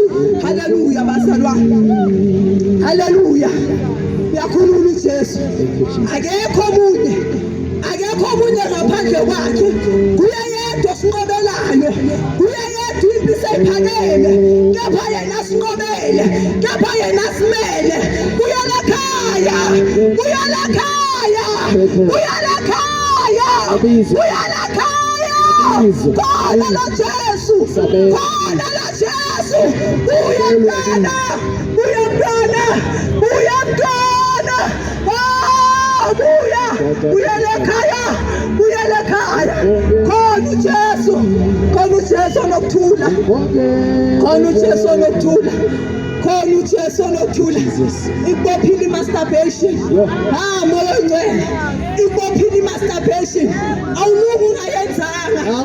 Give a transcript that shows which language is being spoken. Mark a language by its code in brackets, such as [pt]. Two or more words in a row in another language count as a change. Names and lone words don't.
[zu] Haleluya bazalwane, haleluya. Uyakhulula uJesu, akekho omunye, akekho omunye ngaphandle kwakhe. Kuye yedwa osinqobelayo, kuye yedwa impilo ephakeme, kepha yena sinqobele, kepha yena simele. Kuya lakhaya, kuya lakhaya, kuya lakhaya, kuya lakhaya. Khona lo Jesu, khona lo Jesu. Buya mntwana, buya mntwana, buya mntwana. Buya, buya lekhaya, buya lekhaya. Khona uJesu, khona uJesu onokuthula, khona uJesu onokuthula. khona uJesu onothula ikubophile i-masturbation moya ongcwele ikubophile i-masturbation awuluku ungayenzanga